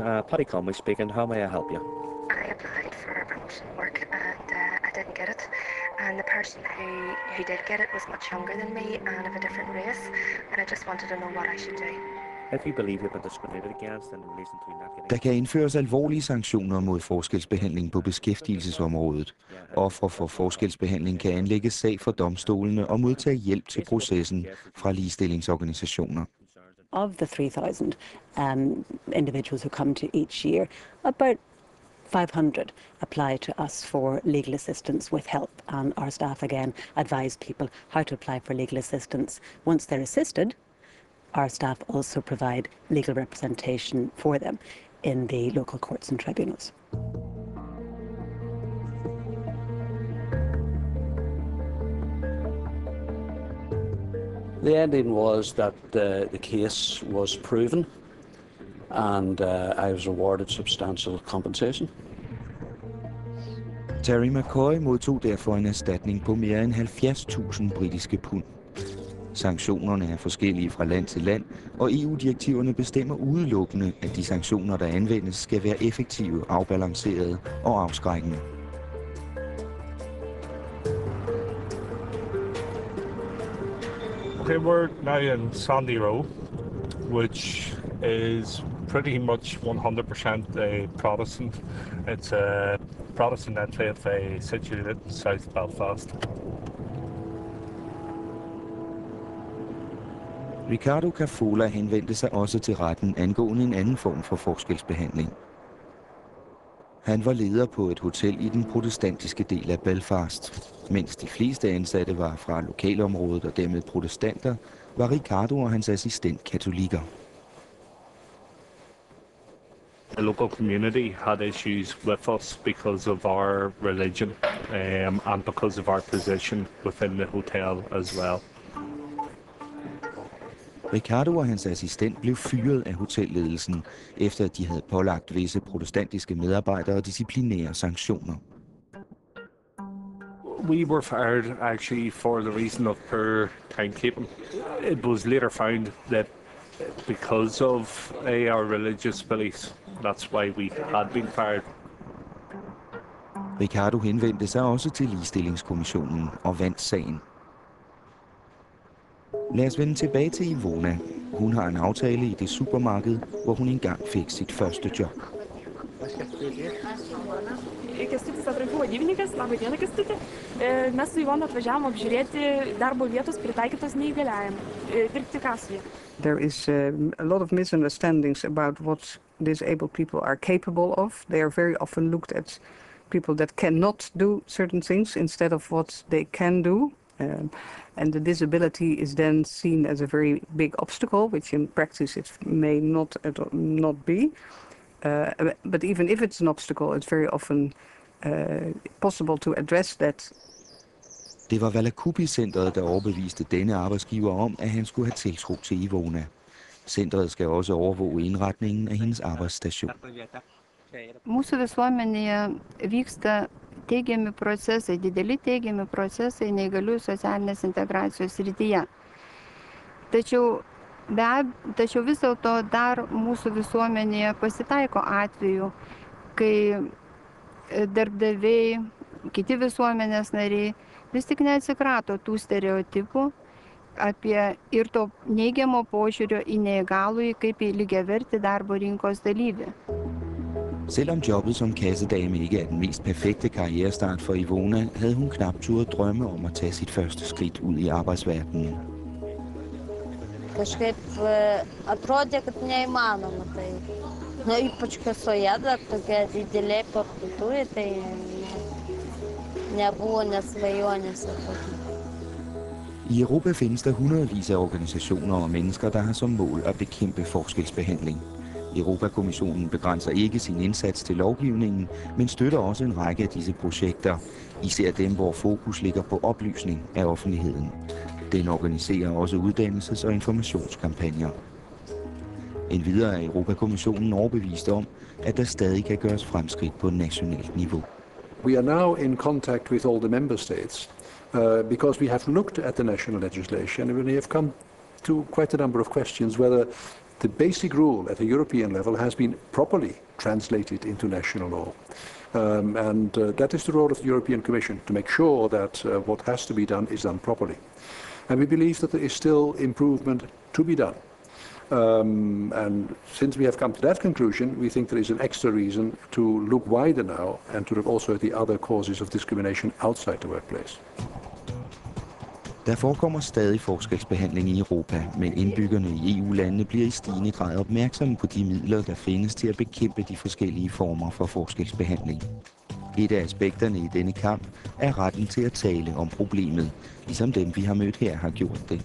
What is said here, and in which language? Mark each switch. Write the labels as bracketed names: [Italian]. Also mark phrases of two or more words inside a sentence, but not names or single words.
[English] Paddy Conway speaking. How may I help you? I applied for promotion work and I didn't get it. And the person who did get it was much younger than me and of a different race. And I just wanted to know what I should do. If you believe you've been discriminated against in relation to not getting... [Danish] Der kan indføres alvorlige sanktioner mod forskelsbehandling på beskæftigelsesområdet. Ofre for forskelsbehandling kan anlægge sag for domstolene og modtage hjælp til processen fra ligestillingsorganisationer. [English] Of the 3,000 individuals who come to each year, about 500 apply to us for legal assistance with help, and our staff again advise people how to apply for legal assistance. Once they're assisted, our staff also provide legal representation for them in the local courts and tribunals. The ending was that the case was proven, and I was awarded substantial compensation. [Danish] Terry McCoy modtog derfor en erstatning på mere end 70.000 britiske pund. Sanktionerne er forskellige fra land til land, og EU-direktiverne bestemmer udelukkende, at de sanktioner, der anvendes, skal være effektive, afbalancerede og afskrækkende. [English] Okay, we're now in Sandy Row, which is pretty much 100% Protestant. It's a Protestant enclave situated in South Belfast. [Danish] Ricardo Cafola henvendte sig også til retten angående en anden form for forskelsbehandling. Han var leder på et hotel i den protestantiske del af Belfast. Mens de fleste ansatte var fra lokalområdet og dermed protestanter, var Ricardo og hans assistent katolikker. [English] The local community had issues with us because of our religion and because of our position within the hotel as well. [Danish] Ricardo og hans assistent blev fyret af hotelledelsen, efter at de havde pålagt visse protestantiske medarbejdere disciplinære sanktioner. [English] We were fired actually for the reason of poor timekeeping. It was later found that because of our religious beliefs, that's why we had been fired. [Danish] Ricardo henvendte sig også til ligestillingskommissionen og vandt sagen. Lad os vende tilbage til Ivona. Hun har en aftale i det supermarked, hvor hun engang fik sit første job. [Lithuanian] Kęstutis Atrankų vadybininkas, laba diena Kęstuti. Mes su Ivona atvažiavom apžiūrėti darbo vietos pritaikytos neįgaliajam, dirbti kasoje. [English] There is a lot of misunderstandings about what disabled people are capable of. They are very often looked at people that cannot do certain things instead of what they can do. And the disability is then seen as a very big obstacle, which in practice it may not be. But even if it's an obstacle, it's very often possible to address that. [Danish] Det var Valakupi-centret, der overbeviste denne arbejdsgiver om, at han skulle have tiltro til Ivona. Centret skal også overvåge indretningen af hendes arbejdsstation. [Lithuanian] Mūsų visuomenėje vyksta teigiami procesai, dideli teigiami procesai neįgaliųjų socialinės integracijos srityje. Tačiau vis dėlto dar mūsų visuomenėje pasitaiko atveju, kai darbdaviai, kiti visuomenės nariai vis tik neatsikrato tų stereotipų apie ir to neigiamo požiūrio į neįgalųjį kaip į lygiavertį darbo rinkos dalyvį. [Danish] Selvom jobbet som kassedame ikke er den mest perfekte karrierestart for Ivona, havde hun knap turde drømme om at tage sit første skridt ud i arbejdsverdenen. [Lithuanian] Kažkaip atrodė, kad neįmanoma tai. Na, ypač kasoje dar tokia didelė parduotuvė, tai nebuvo nesvajonės. [Danish] I Europa findes der hundredvis af organisationer og mennesker, der har som mål at bekæmpe forskelsbehandling. Europakommissionen begrænser ikke sin indsats til lovgivningen, men støtter også en række af disse projekter, især dem, hvor fokus ligger på oplysning af offentligheden. Den organiserer også uddannelses- og informationskampagner. Endvidere er Europakommissionen overbevist om, at der stadig kan gøres fremskridt på nationalt niveau. [English] We are now in contact with all the member states because we have looked at the national legislation and we have come to quite a number of questions whether the basic rule at the European level has been properly translated into national law. That is the role of the European Commission, to make sure that what has to be done is done properly. And we believe that there is still improvement to be done. And since we have come to that conclusion, we think there is an extra reason to look wider now and to look also at the other causes of discrimination outside the workplace. [Danish] Der forekommer stadig forskelsbehandling i Europa, men indbyggerne i EU-landene bliver i stigende grad opmærksomme på de midler, der findes til at bekæmpe de forskellige former for forskelsbehandling. Et af aspekterne i denne kamp er retten til at tale om problemet, ligesom dem vi har mødt her har gjort det.